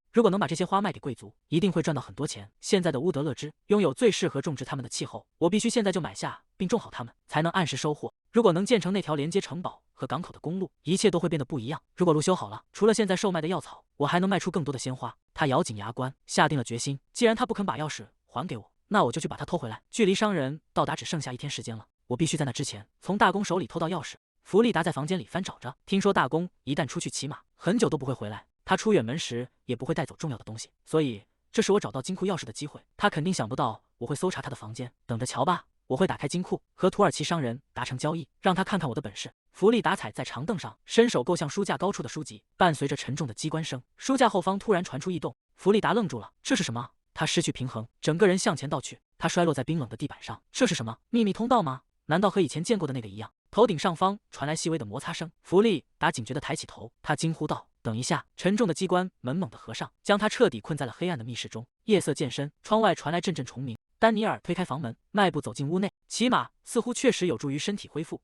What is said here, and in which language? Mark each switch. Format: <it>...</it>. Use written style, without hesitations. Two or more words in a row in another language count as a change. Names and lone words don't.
<zh>如果能把這些花賣給貴族，一定會賺到很多錢。現在的烏德勒支擁有最適合種植它們的氣候，我必須現在就買下並種好它們，才能按時收穫。如果能建成那條連接城堡和港口的公路，一切都會變得不一樣。如果路修好了，除了現在售賣的藥草，我還能賣出更多的鮮花。他咬緊牙關，下定了決心。既然他不肯把鑰匙還給我，那我就去把它偷回來。距離商人到達只剩下1天時間了，我必須在那之前從大公手裡偷到鑰匙。弗利達在房間裡翻找着，聽說大公一旦出去騎馬，很久都不會回來。他出遠門時也不會帶走重要的東西，所以這是我找到金庫鑰匙的機會。他肯定想不到我會搜查他的房間，等着瞧吧。我會打開金庫，和土耳其商人達成交易，讓他看看我的本事。弗利達踩在長凳上，伸手夠向書架高處的書籍，伴隨着沉重的機關聲，書架後方突然傳出異動。弗利達愣住了，這是什麼？他失去平衡，整個人向前倒去，他摔落在冰冷的地板上。這是什麼？秘密通道嗎？難道和以前見過的那個一樣？頭頂上方傳來細微的摩擦聲，弗利達警覺地抬起頭，他驚呼道：“等一下！” 沉重的機關門猛地合上，將他徹底困在了黑暗的密室中。夜色漸深，窗外傳來陣陣蟲鳴。丹尼爾推開房門，邁步走進屋內，騎馬似乎確實有助於身體恢復。</zh>